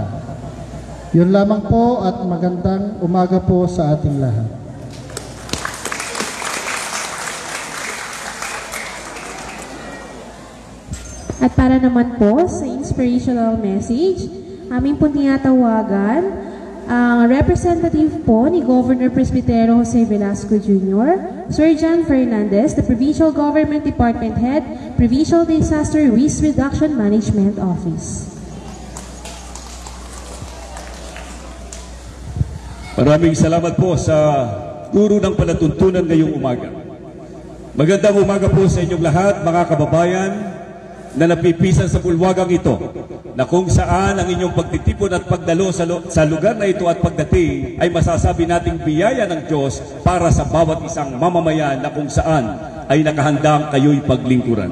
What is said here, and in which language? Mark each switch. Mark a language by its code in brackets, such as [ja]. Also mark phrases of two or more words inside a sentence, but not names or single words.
[tl] Yun lamang po at magandang umaga po sa ating lahat. At para naman po sa [en] inspirational message, [tl] aming po tinatawagan ang representative po ni Governor Presbytero Jose Velasco Jr., Sir John Fernandez, [en] the Provincial Government Department Head, [tl] Provincial Disaster Risk Reduction Management Office. Maraming salamat po sa turo ng palatuntunan ngayong umaga. Magandang umaga po sa inyong lahat, mga kababayan, na napipisan sa bulwagang ito, na kung saan ang inyong pagtitipon at pagdalo sa lugar na ito at pagdating ay masasabi nating biyaya ng Diyos para sa bawat isang mamamayan na kung saan ay nakahandang kayo'y paglingkuran.